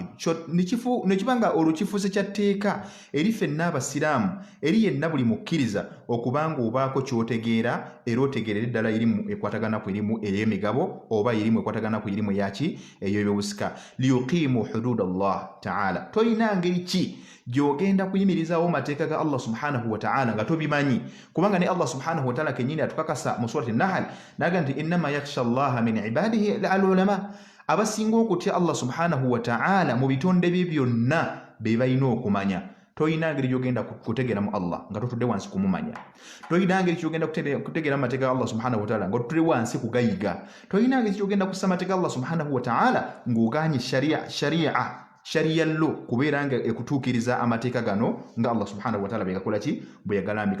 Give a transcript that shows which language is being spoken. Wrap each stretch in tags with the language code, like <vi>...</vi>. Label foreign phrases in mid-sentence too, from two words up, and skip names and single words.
<lg>Nekibanga olukifuuse kyatteeka eri ffenna abasiraamu eri yenna buli mukkiriza okubanga obaako kyotegeera era otegeerera eddala irimu ekwatagana ku irimu ey'emigabo oba irimu ekwatagana ku irimu yaki ey'ebyobusika.</lg> <ar>ليقيم حدود الله تعالى.</ar> <lg>Tolina ngeri ki gy'ogenda kuyimirizaawo mateeka ga Allah</lg> <ar>سبحانه وتعالى</ar> <lg>nga tobimanyi kubanga ne Allah</lg> <ar>سبحانه وتعالى</ar> <lg>kennyini atukakasa mu surati Nahl naga nti</lg> <ar>إنما يخشى الله من عباده العلماء.</ar> <lg>Abasinga okutya Allah</lg> <ar>سبحانه وتعالى</ar> <lg>mu bitonde bye byonna be balina okumanya. Toyina ngeri gy'ogenda kutegeera mu Allah nga totudde wansi kumumanya. Toyina ngeri gy'ogenda kutegeera mu mateeka ga Allah</lg> <ar>سبحانه وتعالى</ar> <lg>nga totudde wansi kugayiga. Toyina ngeri gy'ogenda kussa mateeka ga Allah</lg> <ar>سبحانه وتعالى</ar> <lg>ng'ogaanye sharia lo kubeera nga ekutuukiriza amateeka gano nga Allah</lg> <ar>سبحانه وتعالى</ar> <lg>begakola ki bwe yagalambika.</lg>